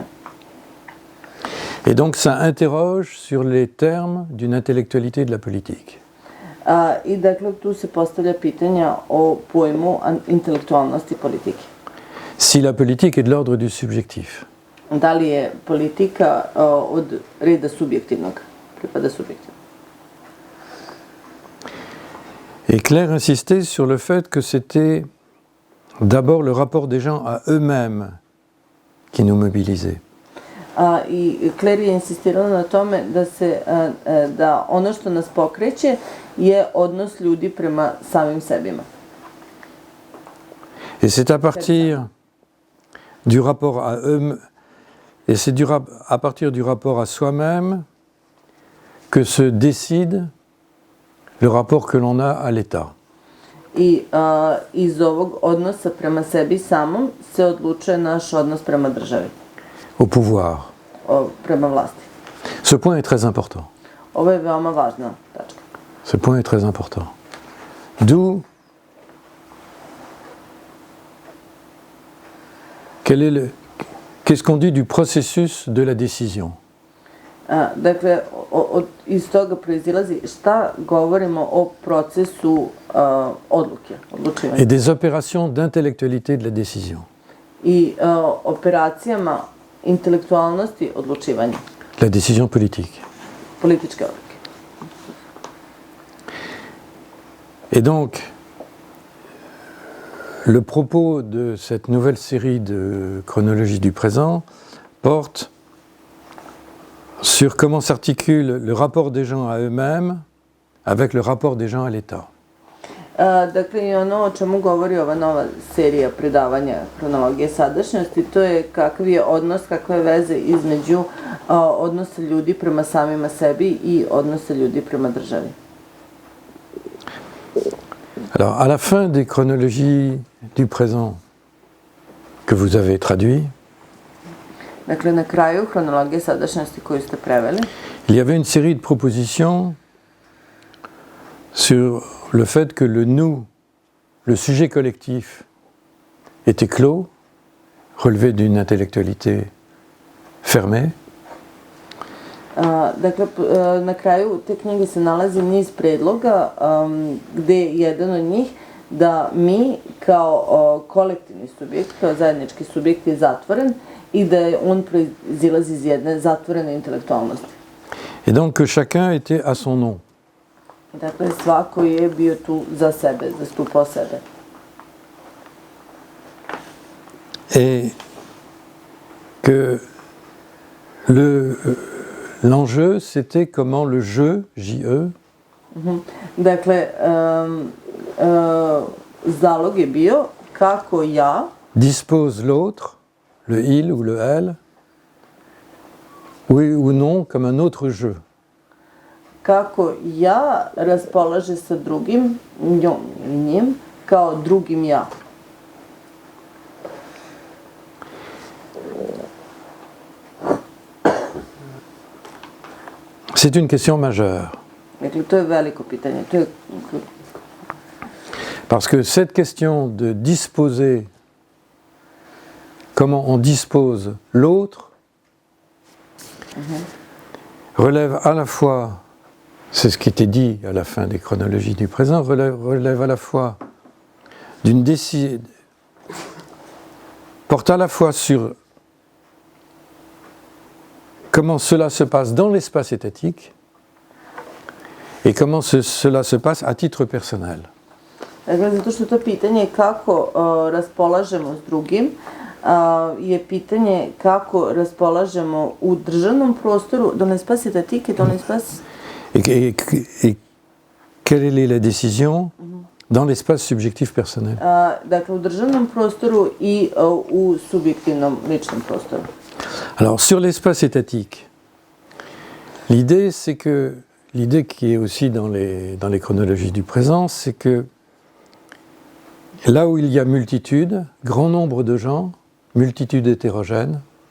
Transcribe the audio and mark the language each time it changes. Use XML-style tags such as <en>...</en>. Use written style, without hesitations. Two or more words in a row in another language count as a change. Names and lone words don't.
<fr>Et donc ça interroge sur les termes d'une intellectualité de la politique.</fr> <sr>I dakle tu se postavlja pitanja o pojmu intelektualnosti politike.</sr> <fr>Si la politique est de l'ordre du subjectif.</fr> <sr>Da li je politika od reda subjektivnog, pripada subjektivnog.</sr> <fr>Et Claire insistait sur le fait que c'était d'abord le rapport des gens à eux-mêmes qui nous mobilisait.</fr> <sr>I Claire je insistirala na tome da ono što nas pokreće je odnos ljudi prema samim sebima.</sr> <fr>Et c'est à partir du rapport à eux, et c'est à partir du rapport à soi-même que se décide le rapport que l'on a à l'État.</fr> <sr>I iz ovog odnosa prema sebi samom se odlučuje naš odnos prema državi.</sr> <fr>Au pouvoir.</fr> <sr>Prema vlasti.</sr> <fr>Ce point est très important.</fr> <sr>Ovo je veoma važna tačka.</sr> <fr>Ce point est très important. D'où qu'est-ce qu'on dit du processus de la décision?</fr> <sr>Dakle, iz toga proizilazi šta govorimo o procesu odluke, odlučivanja.</sr> <fr>Et des opérations d'intellectualité de la décision.</fr> <sr>I operacijama intelektualnosti odlučivanja.</sr> <fr>La décision politique.</fr> <sr>Političke odluke.</sr> <fr>Et donc, le propos de cette nouvelle série de chronologie du présent porte sur comment s'articule le rapport des gens à eux-mêmes avec le rapport des gens à l'État.</fr> <sr>Dakle, i ono o čemu govori ova nova serija predavanja hronologije sadašnjosti, to je kakav je odnos, kakve je veze između odnosa ljudi prema samima sebi i odnosa ljudi prema državi.</sr> <fr>Alors, à la fin des chronologies du présent que vous avez traduit,</fr> <sr>Dakle, na kraju hronologije sadašnjosti koju ste preveli,</sr> <fr>il y avait une série de propositions sur le fait que le nous, le sujet collectif, était clos, relevé d'une intellectualité fermée.</fr> <sr>Dakle, na kraju te knjige se nalazi niz predloga gde je jedan od njih da mi kao kolektivni subjekt, kao zajednički subjekt je zatvoren i da je on proizilazi iz jedne zatvorene intelektualnosti.</sr> <fr>Et donc que chacun était à son nom.</fr> <sr>Dakle, svako je bio tu za sebe, zastupao sebe.</sr> <fr>Et que l'enjeu, c'était comment le je, J-E,</fr> <sr>Dakle, zalog je bio kako ja</sr> <fr>dispose l'autre, le il ou le elle, oui ou non, comme un autre je.</fr> <sr>kako ja raspolaže sa drugim, njom i njim, kao drugim ja.</sr> <fr>C'est une question majeure.</fr> <sr>Dakle, to je veliko pitanje. To je,</sr> <fr>Parce que cette question de disposer, comment on dispose l'autre, relève à la fois, c'est ce qui était dit à la fin des chronologies du présent, relève à la fois d'une décision, porte à la fois sur comment cela se passe dans l'espace étatique et comment cela se passe à titre personnel.</fr> <sr>dakle, zato što to pitanje kako raspolažemo s drugim je pitanje kako raspolažemo u državnom prostoru,</sr> <fr>dans l'espace étatique et dans l'espace... Et quelle est la décision dans l'espace subjectif personnel?</fr> <sr>Dakle, u državnom prostoru i u subjektivnom ličnom prostoru.</sr> <fr>Alors, sur l'espace étatique, l'idée qui est aussi dans les chronologies du présent, c'est que là où il y a multitude, grand nombre de gens, multitude hétérogène,</fr>